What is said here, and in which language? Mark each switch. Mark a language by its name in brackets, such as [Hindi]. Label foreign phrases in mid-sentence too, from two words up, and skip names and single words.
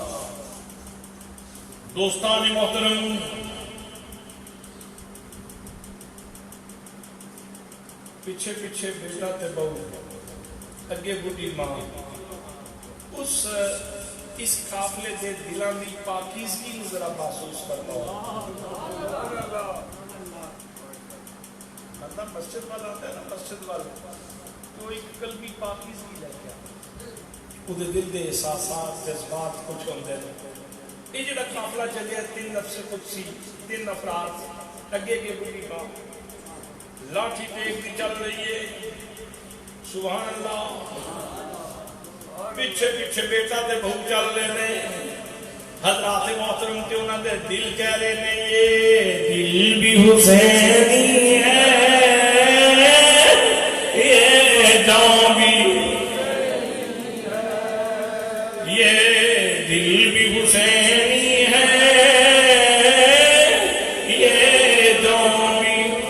[Punjabi] دوستان محترم, پیچھے پیچھے بیٹا تے بہو, اگے بڑھی ماں. اس قافلے دے دلاں دی پاکیزگی نوں ذرا محسوس کرتا ہوں. [Urdu] بندہ مسجد والا آتا ہے نا, مسجد والا تو ایک قلبی پاکیزگی لے کے وہ دل دے احساسات جذبات کچھ ہوندے نے. [Punjabi] یہ جڑا قافلہ چلیا 3 نفس قدسی 3 افراد, اگے کے بڑھی ماں لاٹھی ٹیک دی چل رہی ہے. [Arabic] سبحان اللہ. [Urdu] پیچھے پیچھے بیٹا تے بہو چل رہے ہیں. حضرات محترم [Punjabi] تے انہاں دے دل [Urdu] کہہ رہے ہیں یہ دل بھی حسینی ہے, یہ جان بھی, یہ دل بھی حسینی ہے, یہ جان بھی.